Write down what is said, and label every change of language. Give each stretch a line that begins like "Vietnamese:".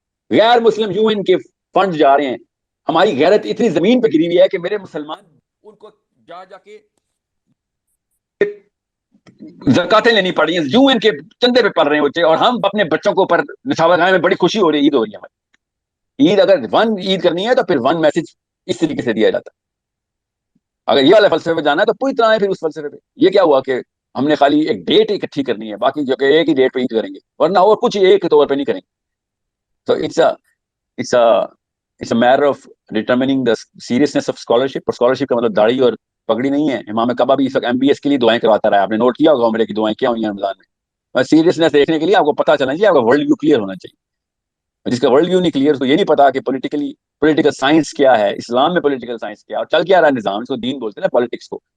Urdu: غیر مسلم یوں ان کے فنڈ جا رہے ہیں. ہماری غیرت اتنی زمین پہ گری ہوئی ہے کہ میرے مسلمان ان کو جا کے زکاتیں لینی پڑ رہی ہیں، یوں ان کے چندے پہ پڑ رہے ہیں بچے، اور ہم اپنے بچوں کو اوپر نشاور گاہ میں بڑی خوشی ہو رہی ہے، عید ہو رہی ہے ہماری. عید اگر ون عید کرنی ہے تو پھر ون میسج اس طریقے سے دیا جاتا ہے. اگر یہ والے فلسفے پہ جانا ہے تو پوری طرح ہے پھر اس فلسفے پہ. یہ کیا ہوا کہ ہم نے خالی ایک ڈیٹ اکٹھی کرنی ہے، باقی جو کہ ایک ہی ڈیٹ پہ عید کریں گے، ورنہ اور کچھ ایک طور پہ نہیں کریں گے.
English: تو it's a matter of determining the seriousness of scholarship.
Urdu: اور scholarship کا مطلب داڑھی اور پگڑی نہیں ہے. امام کعبہ بھی اس وقت MBS کے لیے دعائیں کرواتا رہا ہے، آپ نے نوٹ کیا ہوگا عمرے کی دعائیں کیا ہوئی ہیں رمضان میں. بس سیریسنس دیکھنے کے لیے آپ کو پتہ چلنا چاہیے، آپ کا ورلڈ ویو کلیئر ہونا چاہیے. جس کا ورلڈ ویو نہیں کلیئر، تو یہ نہیں پتا کہ پولیٹیکل سائنس کیا ہے، اسلام میں پولیٹیکل سائنس کیا ہے، اور چل کیا رہا ہے نظام. اس کو دین بولتے ہیں نا، پالیٹکس کو.